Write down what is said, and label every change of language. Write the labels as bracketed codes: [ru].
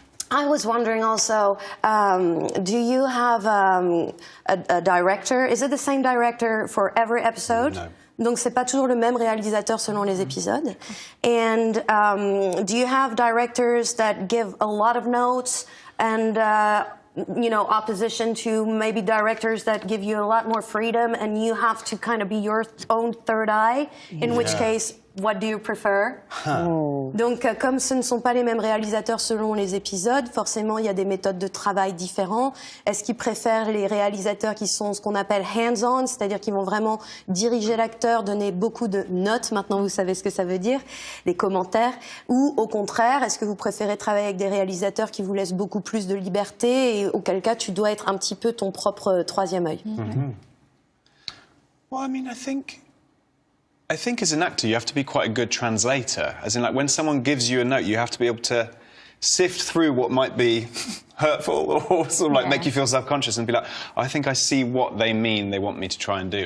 [en] I was wondering also, do you have a director? Is it the same director for every episode? No. [fr] Donc c'est pas toujours le même réalisateur selon les épisodes. [en] And do you have directors that give a lot of notes and you know, opposition to maybe directors that give you a lot more freedom and you have to kind of be your own third eye, in which case, what do you prefer? [fr] Donc, comme ce ne sont pas les mêmes réalisateurs selon les épisodes, forcément, il y a des méthodes de travail différentes. Est-ce qu'ils préfèrent les réalisateurs qui sont ce qu'on appelle hands-on, c'est-à-dire qui vont vraiment diriger l'acteur, donner beaucoup de notes, maintenant vous savez ce que ça veut dire, des commentaires, ou au contraire, est-ce que vous préférez travailler avec des réalisateurs qui vous laissent beaucoup plus de liberté et auquel cas tu dois être un petit peu ton propre troisième œil? [en] Well, I mean, I think as an actor, you have to be quite a good translator. As in, like, when someone gives you a note, you have to be able to sift through what might be hurtful or sort of like make you feel self-conscious and be like, I think I see what they mean they want me to try and do.